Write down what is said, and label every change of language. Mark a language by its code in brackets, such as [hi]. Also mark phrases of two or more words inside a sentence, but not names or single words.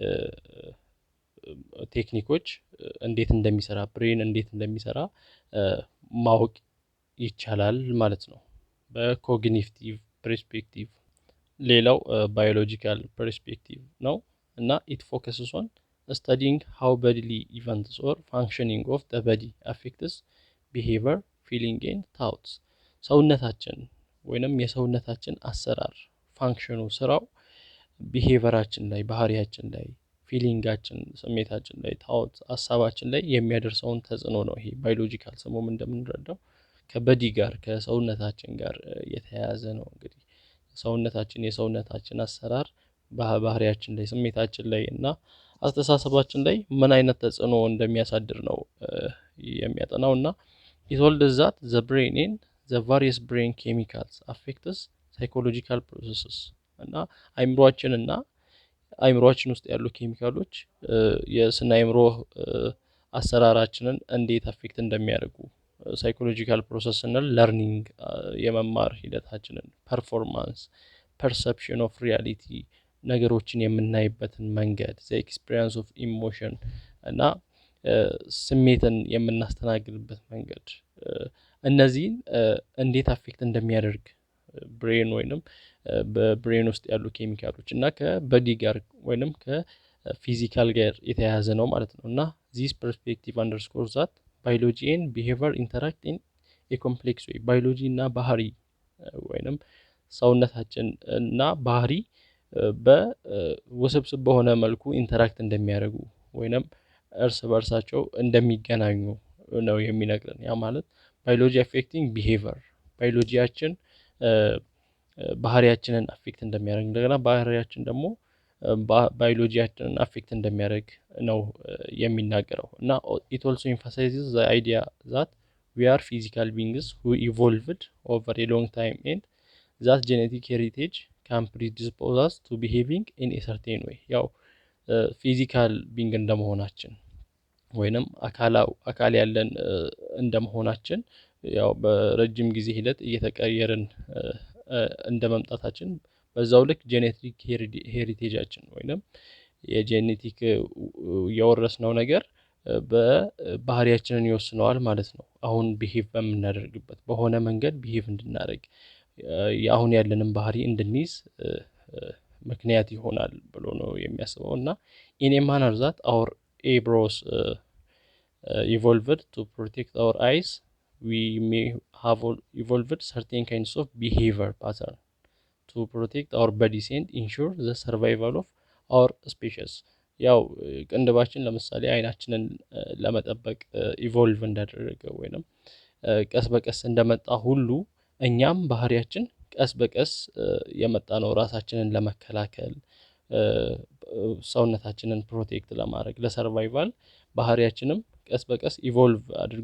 [am] ቴክኒኮች እንዴት እንደሚሰራ ብሬን እንዴት እንደሚሰራ ማወቅ ይቻላል ማለት ነው በኮግኒቲቭ ፐርስፔክቲቭ። ሌላው [en] biological perspective [am] ነው እና [en] it focuses on studying how bodily events or functioning of the body affects behavior, feeling and thoughts. [am] ሰውነታችን ወይንም የሰውነታችን አሰራር ፋንክሽኑ ስራው ቢሄቨራችን ላይ ባህሪያችን ላይ ፊሊንጋችን ስሜታችን ላይ ታውት ሀሳባችን ላይ የሚያደርሰውን ተጽዕኖ ነው። ይሄ ባዮሎጂካል ስሙም እንደምንረዳው ከበዲ ጋር ከሰውነታችን ጋር የተያያዘ ነው። እንግዲህ የሰውነታችን አሰራር ባህሪያችን ላይ ስሜታችን ላይ እና አስተሳሰባችን ላይ ምን አይነት ተጽዕኖ እንደሚያሳድር ነው የሚያጠናው። እና [en] it told us that the brain and the various brain chemicals affects psychological processes [am] እና አይምሮአችን ውስጥ ያሉ ኬሚካሎች የስነ አይምሮ አሰራራችንን እንዴት አፌክት እንደሚያደርጉ [en] psychological process [am] እና ለርኒንግ የመማር ሂደታችንን [en] performance perception of reality [am] ነገሮችን የምናይበትን መንገድ [en] the experience of emotion [am] እና ስሜትን የምናስተናግድበት መንገድ እነዚህን እንዴት አፌክት እንደሚያደርግ ብሬን ወይንም በብሬን ውስጥ ያሉ ኬሚካሎች እና ከበዲ ጋር ወይንም ከፊዚካል ጋር የተያያዘ ነው ማለት ነው። እና [en] this perspective underscores that biology and behavior interact in a complex way. [am] ባዮሎጂ እና ባህሪ ወይንም ሰውነታችን እና ባህሪ በውስብስብ በሆነ መልኩ ኢንተራክት እንደሚያደርጉ ወይንም እርስ በርሳቸው እንደሚገናኙ ነው የሚነግረን። ያ ማለት [en] biology affecting behavior [am] ባዮሎጂያችን ባህሪያችንን አፌክት እንደሚያደርግ እንደገና ባህሪያችን ደግሞ ባዮሎጂያችንን አፌክት እንደሚያደርግ ነው የሚናገረው። እና [en] it also emphasizes the idea that we are physical beings who evolved over a long time and that genetic heritage can predispose us to behaving in a certain way. [am] ያው [en] physical being [am] እንደመሆናችን ወይንም አካል ያለን እንደመሆናችን ያው በረጅም ጊዜ ሂደት እየተቀየርን እንደመምጣታችን በዛው ልክ ጄኔቲክ ሄሪቴጃችን ወይንም የጄኔቲክ የወረስነው ነገር በባህሪያችንን ይወስነዋል ማለት ነው። አሁን ቢሄቭ በምናደርግበት በሆነ መንገድ ቢሄቭ እንድናደርግ አሁን ያለንን ባህሪ እንድንይዝ ምክንያት ይሆናል ብሎ ነው የሚያስበው። እና [en] in a manner that our eyebrows evolved to protect our eyes, we may have evolved certain kinds of behavior pattern to protect our bodies and ensure the survival of our species. [am] ያው ቅንድባችን ለምሳሌ አይናችንን ለመጠበቅ ኢቮልቭ እንዳደረገ ወይንም ቀስ በቀስ እንደመጣ ሁሉ እኛም ባህሪያችን ቀስ በቀስ የመጣ ነው ራሳችንን ለመከላከል ሰውነታችንን ፕሮቴክት ለማድረግ ለሰርቫይቫል ባህሪያችንም ቀስ በቀስ ኢቮልቭ አድርጎ